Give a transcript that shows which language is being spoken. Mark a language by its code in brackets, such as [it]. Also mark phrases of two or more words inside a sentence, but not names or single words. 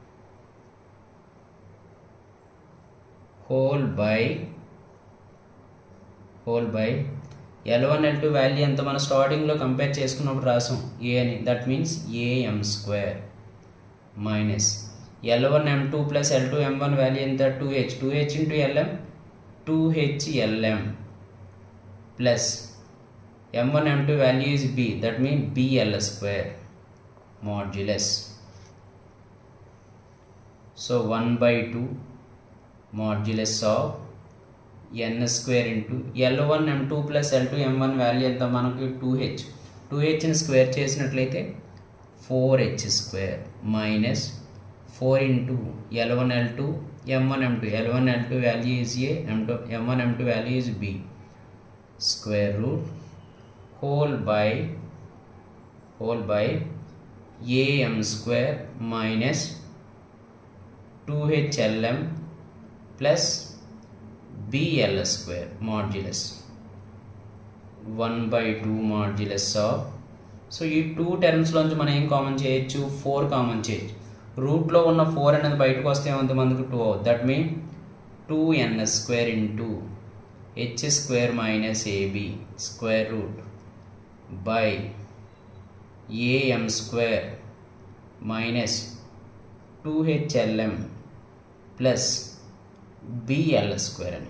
[en] whole by [te] l1 l2 వాల్యూ ఎంత మనం స్టార్టింగ్లో కంపేర్ చేసుకున్నప్పుడు రాసాం a అని. [en] that means am square minus l1 m2 ప్లస్ l2 m1 వాల్యూ ఎంత? 2h ఇంటూ lm 2h lm ప్లస్ m1 m2 వాల్యూ is b. that mean bl square modulus. సో 1/2 మాడ్యులస్ ఆఫ్ n స్క్వేర్ ఇంటూ l1 m2 ప్లస్ l2 m1 వాల్యూ [te] ఎంత మనకి? [en] 2hని స్క్వేర్ చేసినట్లయితే 4h square minus 4 into l1 l2 m1 m2 l1 l2 value is a m1 m2 వాల్యూ ఈజ్ b square root whole by am square minus 2HLM plus BL square modulus 1/2 modulus of. [te] సో ఈ 2 టర్మ్స్లోంచి మనం ఏం కామన్ చేయొచ్చు, 4 కామన్ చేయొచ్చు. రూట్లో ఉన్న 4 అనేది బయటకు వస్తే ఏమంటే మనకు 2 అవుతుంది. [en] that mean 2n స్క్వేర్ ఇంటూ h square minus ab square root by am square minus 2HLM ప్లస్ BL స్క్వేర్ అని.